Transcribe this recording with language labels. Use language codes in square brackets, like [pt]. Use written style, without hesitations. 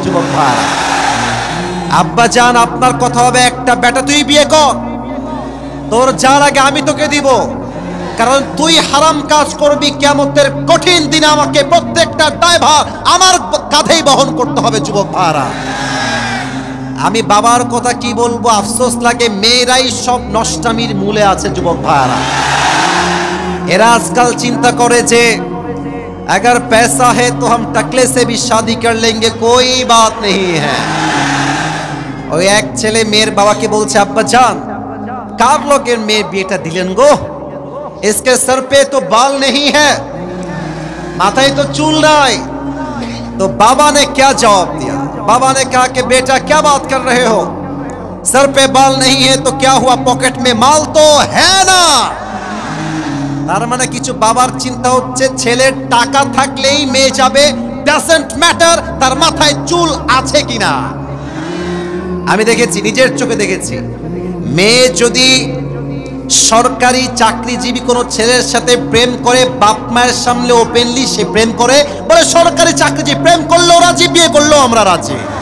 [bn] যুবক ভাই, আব্বা জান আপনার কথা হবে একটা, বেটা তুই বিয়ে কর, তোর যার আগে আমি তোকে দিব। কারণ তুই হারাম কাজ করবি, কিয়ামতের কঠিন দিনে আমাকে প্রত্যেকটা দায়ভার আমার কাঁধেই বহন করতে হবে। যুবক ভাইরা, আমি বাবার কথা কি বলবো, আফসোস লাগে, মেয়েরাই সব নষ্টামির মূলে আছে। যুবক ভাইরা, এরা আজকাল চিন্তা করে যে [hi] अगर पैसा है तो हम टकले से भी शादी कर लेंगे, कोई बात नहीं है। [bn] ওই এক ছেলে মেয়ের বাবাকে বলছে, আব্বা জান কার লোকের মেয়ের বিয়েটা দিলেন গো? [hi] इसके सर पे तो बाल नहीं है, [bn] माथाয় तो चूल নাই। [hi] तो बाबा ने क्या जवाब दिया? बाबा ने कहा कि बेटा क्या बात कर रहे हो, सर पे बाल नहीं है तो क्या हुआ, पॉकेट में माल तो है ना। [bn] তার মানে কিছু বাবার চিন্তা হচ্ছে ছেলের টাকা থাকলেই মেয়ে যাবে, [en] doesn't matter [bn] তার মাথায় চুল আছে কিনা। আমি দেখেছি, নিজের চোখে দেখেছি, মেয়ে যদি সরকারি চাকরিজীবী কোনো ছেলের সাথে প্রেম করে, বাপ মায়ের সামনে ওপেনলি সে প্রেম করে, বলে সরকারি চাকরিজীবী, প্রেম করলেও রাজি, বিয়ে করলেও আমরা রাজি।